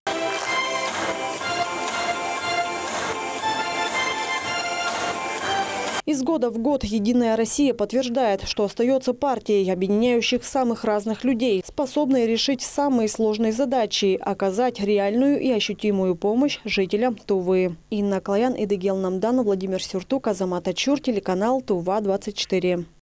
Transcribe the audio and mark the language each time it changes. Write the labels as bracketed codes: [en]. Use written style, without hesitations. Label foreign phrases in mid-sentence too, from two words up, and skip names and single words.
[ru] Из года в год «Единая Россия» подтверждает, что остается партией, объединяющих самых разных людей, способной решить самые сложные задачи, оказать реальную и ощутимую помощь жителям Тувы. Инна Клаян, Эдегел Намдан, Владимир Сюртук, Азамат Ачур, телеканал Тува-24.